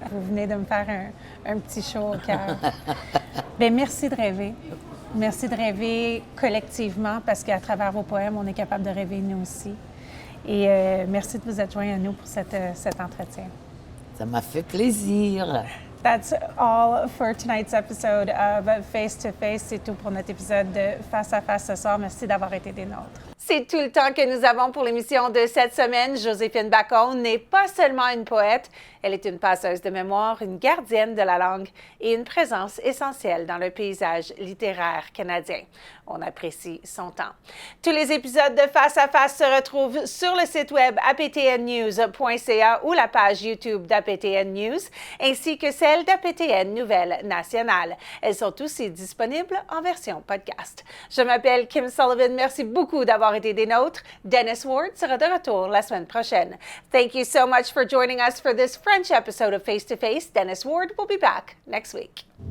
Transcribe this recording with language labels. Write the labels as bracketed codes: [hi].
[fr] Vous venez de me faire un petit chaud au cœur. Bien, merci de rêver. Merci de rêver collectivement, parce qu'à travers vos poèmes, on est capable de rêver nous aussi. Et merci de vous être joint à nous pour cet entretien. Ça m'a fait plaisir. [en] That's all for tonight's episode of Face to Face. [fr] C'est tout pour notre épisode de Face à Face ce soir. Merci d'avoir été des nôtres. C'est tout le temps que nous avons pour l'émission de cette semaine. Joséphine Bacon n'est pas seulement une poète, elle est une passeuse de mémoire, une gardienne de la langue et une présence essentielle dans le paysage littéraire canadien. On apprécie son temps. Tous les épisodes de Face à Face se retrouvent sur le site web aptnnews.ca ou la page YouTube d'APTN News, ainsi que celle d'APTN Nouvelles Nationales. Elles sont aussi disponibles en version podcast. Je m'appelle Kim Sullivan. Merci beaucoup d'avoir été des nôtres. Dennis Ward sera de retour la semaine prochaine. [en] Thank you so much for joining us for this French episode of Face to Face. Dennis Ward will be back next week.